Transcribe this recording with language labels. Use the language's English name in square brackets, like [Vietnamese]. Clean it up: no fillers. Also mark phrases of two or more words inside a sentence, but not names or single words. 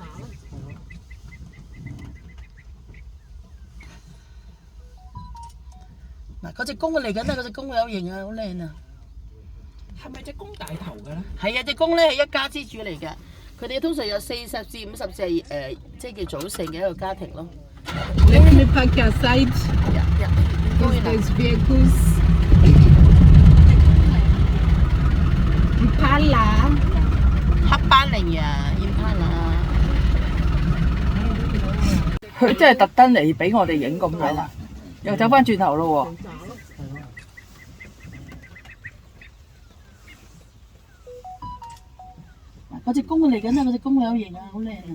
[Cantonese] 喎。嗱，嗰隻公嚟緊啦，嗰隻公有型啊，好靚啊！係咪隻公大頭嘅咧？係啊，隻公咧係一家之主嚟嘅，佢哋通常有40至50隻即係叫組成嘅一個家庭咯。 [English] Let me park aside. Those vehicles. [Cantonese] Impala. 黑斑羚羊 Impala。佢真係特登嚟俾我哋影咁耐啦，又走翻轉頭咯喎。嗰隻公嚟緊啦，嗰隻公有型啊，好靚啊！